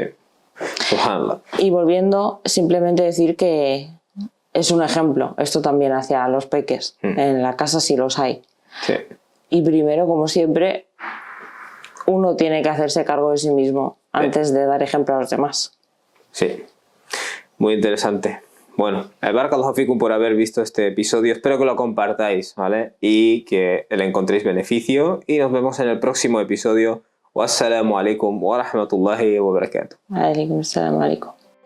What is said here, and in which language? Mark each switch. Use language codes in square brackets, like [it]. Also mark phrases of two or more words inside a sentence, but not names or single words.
[es] Y volviendo, simplemente decir que es un ejemplo, esto también hacia los peques. En la casa sí los hay. Sí. Y primero, como siempre, uno tiene que hacerse cargo de sí mismo antes de dar ejemplo a los demás. Sí, muy interesante. Bueno, [ar] بارك الله فيكم [es] por haber visto este episodio. Espero que lo compartáis, ¿vale? Y que le encontréis beneficio. Y nos vemos en el próximo episodio. [ar] والسلام عليكم و رحمة الله و بركاته. عليكم سلام عليكم.